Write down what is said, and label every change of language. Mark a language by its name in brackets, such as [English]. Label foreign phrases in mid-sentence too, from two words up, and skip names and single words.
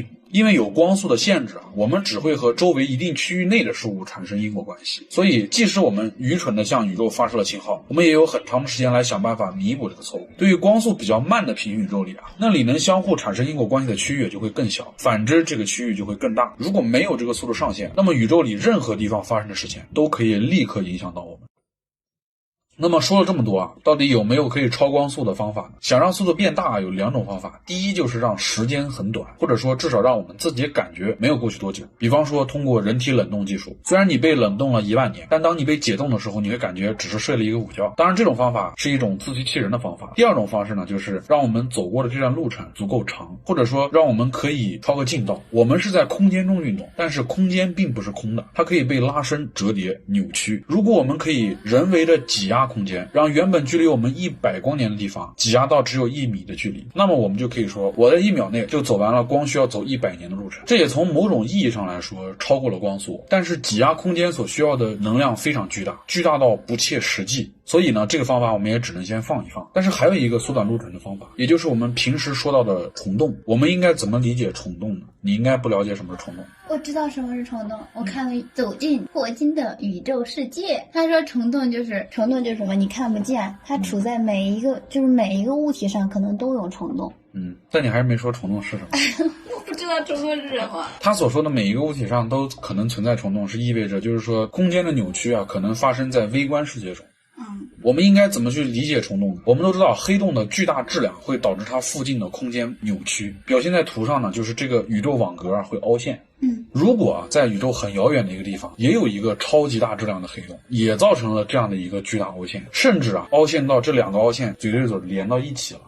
[Chinese] 因為有光速的限制，我們只會和周圍一定區域內的事物產生因果關係。所以，即使我們愚蠢地向宇宙發射了信號，我們也有很長的時間來想辦法彌補這個錯誤。對於光速比較慢的平行宇宙裡啊，那裡能相互產生因果關係的區域就會更小，反之這個區域就會更大。如果沒有這個速度上限，那麼宇宙裡任何地方發生的事情都可以立刻影響到我們。那麼說了這麼多啊，到底有沒有可以超光速的方法呢？想让速度变大有2種方法，第一就是让时间很短，或者說至少让我们自己感觉没有过去多久。比方說通过人体冷冻技术，虽然你被冷冻了1万年，但当你被解冻的时候，你会感觉只是睡了一个午覺。當然這種方法是一種自欺欺人的方法。第2種方式呢，就是讓我們走過的這段路程足夠長，或者說讓我們可以抄個近道。我們是在空間中運動，但是空間並不是空的，它可以被拉伸、折疊、扭曲。如果我們可以人為的擠壓空間，讓原本距離我們100光年的地方擠壓到只有1米的距離，那麼我們就可以說我在1秒內就走完了光需要走100年的路程。這也從某種意義上來說超過了光速，但是擠壓空間所需要的能量非常巨大，巨大到不切實際。所以呢，這個方法我們也只能先放一放。但是還有一個縮短路程的方法，也就是我們平時說到的蟲洞。我們應該怎麼理解蟲洞呢？你應該不了解什麼是蟲洞。我知道什麼是蟲洞，我看了《走進霍金的宇宙世界》，他說蟲洞就是什麼？你看不見，它處在每一個物體上可能都有蟲洞。但你還是沒說蟲洞是什麼。我不知道蟲洞是什麼。他所說的每一個物體上都可能存在蟲洞，是意味着就是說空間的扭曲啊，可能發生在微觀世界中。我們應該怎麼去理解蟲洞呢？我們都知道黑洞的巨大質量會導致它附近的空間扭曲，表現在圖上呢，就是這個宇宙網格會凹陷。如果在宇宙很遙遠的一個地方也有一個超級大質量的黑洞，也造成了這樣的一個巨大凹陷，甚至凹陷到這2個凹陷嘴對嘴連到一起了。